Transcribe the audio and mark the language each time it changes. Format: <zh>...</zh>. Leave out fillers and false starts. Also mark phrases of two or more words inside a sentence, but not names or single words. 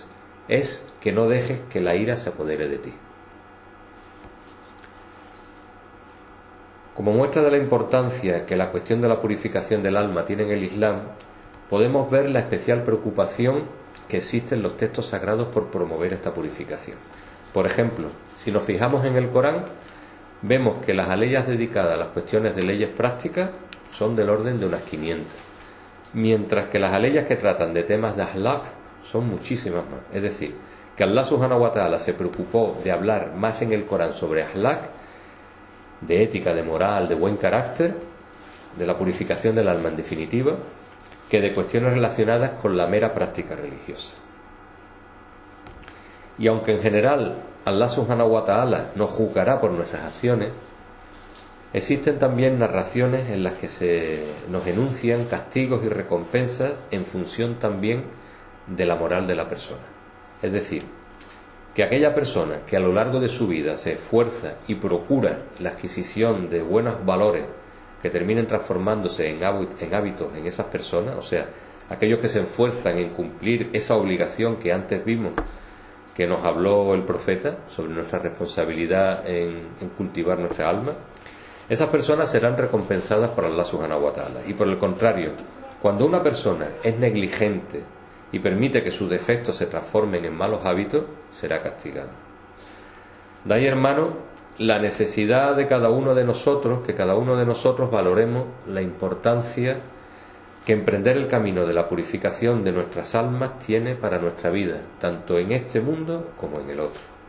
<es>Es que no dejes que la ira se apodere de ti. Como muestra de la importancia que la cuestión de la purificación del alma tiene en el Islam, podemos ver la especial preocupación que existe en los textos sagrados por promover esta purificación. Por ejemplo, si nos fijamos en el Corán, vemos que las aleyas dedicadas a las cuestiones de leyes prácticas son del orden de unas 500, mientras que las aleyas que tratan de temas de akhlaq son muchísimas más. Es decir, que Allah</es> <ar>سبحانه وتعالى</ar> <es>se preocupó de hablar más en el Corán sobre akhlaq, de ética, de moral, de buen carácter, de la purificación del alma en definitiva, que de cuestiones relacionadas con la mera práctica religiosa. Y aunque en general Allah</es> <ar>سبحانه وتعالى</ar> <es>nos juzgará por nuestras acciones, existen también narraciones en las que se nos enuncian castigos y recompensas en función también de la moral de la persona. Es decir, que aquella persona que a lo largo de su vida se esfuerza y procura la adquisición de buenos valores que terminen transformándose en hábitos en esas personas, o sea, aquellos que se esfuerzan en cumplir esa obligación que antes vimos que nos habló el profeta sobre nuestra responsabilidad en cultivar nuestra alma, esas personas serán recompensadas por Allah</es> <ar>سبحانه وتعالى.</ar> <es>Y por el contrario, cuando una persona es negligente y permite que sus defectos se transformen en malos hábitos, será castigada. De ahí, hermano, la necesidad de cada uno de nosotros, que cada uno de nosotros valoremos la importancia que emprender el camino de la purificación de nuestras almas tiene para nuestra vida, tanto en este mundo como en el otro.</es>